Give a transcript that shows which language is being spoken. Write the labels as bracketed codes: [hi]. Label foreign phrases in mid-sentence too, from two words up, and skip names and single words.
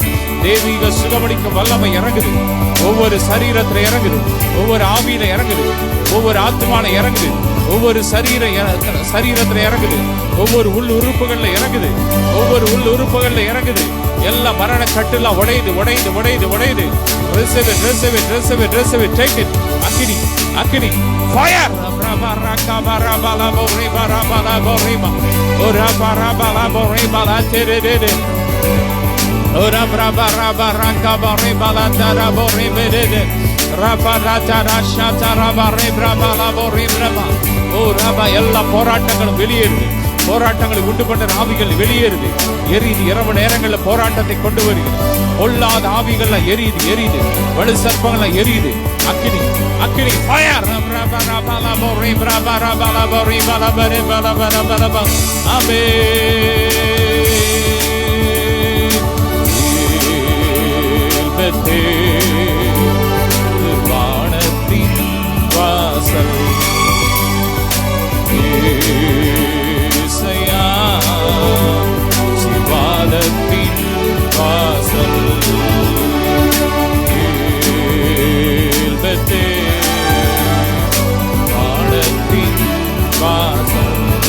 [ta] தெய்வீக சுகமளிக்கும் வல்லமை இறங்குது. ஒவ்வொரு சரீரத்துல இறங்குது, ஒவ்வொரு ஆவியில இறங்குது, ஒவ்வொரு ஆத்மால இறங்குது, ஒவ்வொரு சரீரத்துல இறங்குது, ஒவ்வொரு உள் உறுப்புகள்ல இறங்குது, ஒவ்வொரு உள் உறுப்புகள்ல இறங்குது. எல்லா மரண கட்டுலாம் உடையுது உடையுது உடையுது உடையுது. [en] Receive it, receive it, receive it, receive it. Take it. [ta] அக்கினி அக்கினி fire. Ora braba raba ranka bare bala tara bore bedede raba ratara shatara bare braba la bore braba. ora ba எல்லா போராட்டங்களும் வெளியேறுது. போராட்டங்களை உண்டு பண்ண ஆவிகள் வெளியேறுது. எரியுது. இரவு நேரங்களில் போராட்டத்தை கொண்டு வருகிறது. பொல்லாத ஆவிகள் எரியுது எரியுது. வலு சர்ப்பங்கள் எரியுது. அக்கினி அக்கினி fire. braba raba la bore braba raba la bore bala bare bala bala bala. Amen. வானத்தின் வாசல் ஏசையா சிவாலத்தின் வாசல் ஏல்பத்தே வானத்தின் வாசல்